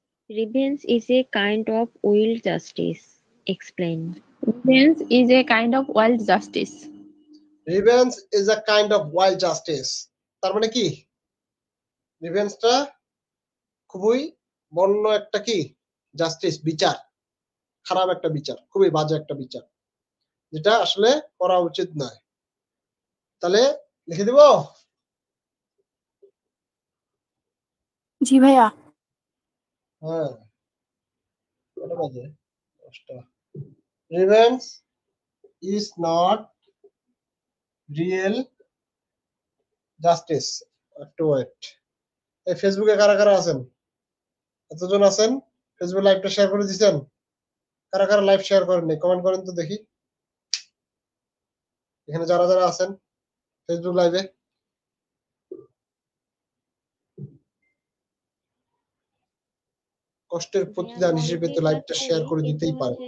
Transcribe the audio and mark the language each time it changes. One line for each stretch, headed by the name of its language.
English: Revenge is a kind of wild justice. Explain. Revenge is a kind of wild justice. Revenge is a kind of wild justice.
Bangla: তার মানে কি রিভেঞ্জটা খুবই বন্য একটা কি justice, বিচার, খারাপ একটা বিচার, খুবই বাজে একটা বিচার, যেটা আসলে করা উচিত নয়। তাহলে লিখে দিব? জি ভাইয়া। হ্যাঁ, কটা বাজে? 10টা।
English: Revenge is not real justice.
Bangla: একটু ওয়েট। এই ফেসবুকে কারা কারা আছেন? এতজন আছেন, ফেসবুক লাইভটা শেয়ার করে দিয়েছেন? কারা কারা লাইভ শেয়ার করেননি কমেন্ট করেন তো দেখি। এখানে যারা যারা আছেন ফেসবুক লাইভে, কষ্টের প্রতিদান হিসেবে তো লাইভটা শেয়ার করে দিতেই পারে।